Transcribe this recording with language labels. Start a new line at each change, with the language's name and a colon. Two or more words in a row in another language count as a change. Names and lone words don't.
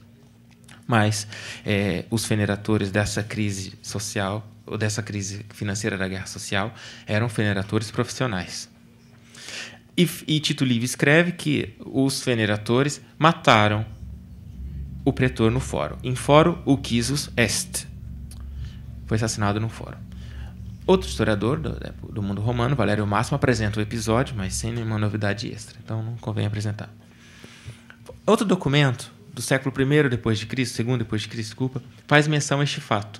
Portuguese: Mas os feneratores dessa crise social, ou dessa crise financeira da guerra social, eram feneratores profissionais. E Tito Livio escreve que os feneratores mataram o pretor no fórum.
Latin: In foro ucisus est.
Portuguese: Foi assassinado no fórum. Outro historiador do mundo romano, Valério Máximo, apresenta o episódio, mas sem nenhuma novidade extra. Então não convém apresentar. Outro documento do século I depois de Cristo, segundo depois de Cristo, desculpa, faz menção a este fato.